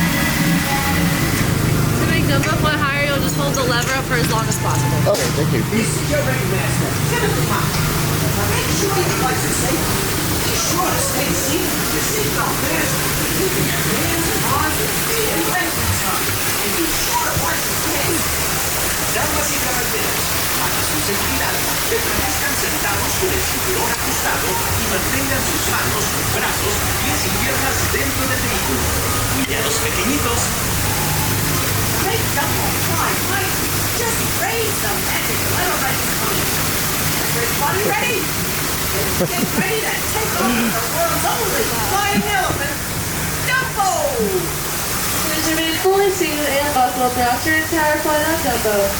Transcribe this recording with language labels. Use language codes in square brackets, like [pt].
[en] To make Dumbo fly higher, you'll just hold the lever up for as long as possible. Okay, thank you. This is your ringmaster, Jennifer Mock. Make sure your flights are safe. Be sure to stay seated with your seatbelt fastened, keeping your hands and arms and feet and legs tucked. And be sure to watch your hands. [es] Damas y caballeros, para su seguridad, permanezcan sentados con el cinturón ajustado y mantengan sus manos, brazos, pies y piernas dentro del vehículo. Y a los pequeñitos, [en] make Dumbo fly higher. Just raise the magic lever right behind you. Everybody ready? Get ready to take off with the world's only flying elephant, Dumbo! Please remain fully seated and buckled throughout your entire flight on Dumbo.